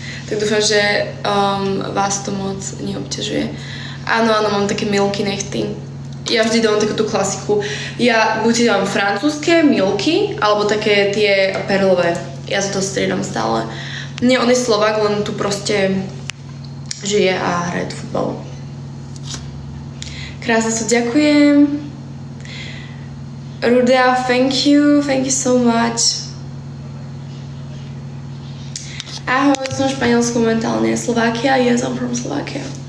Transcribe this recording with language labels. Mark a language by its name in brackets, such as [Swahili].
[Slovak] Tak dúfam, že vás to moc neobťažuje. Áno, mám také milky nechty. Ja vždy dávam takú tú klasiku. Ja buď dávam francúzske milky, alebo také tie perlové. Ja sa to striedam stále. Nie, on je Slovák, len tu proste žije a hraje futbal. Krásne sa ďakujem. Ruda, [English] thank you so much. [Slovak] Ahoj, som v Španielsku momentálne. [English] Slovakia, yes, I'm from Slovakia.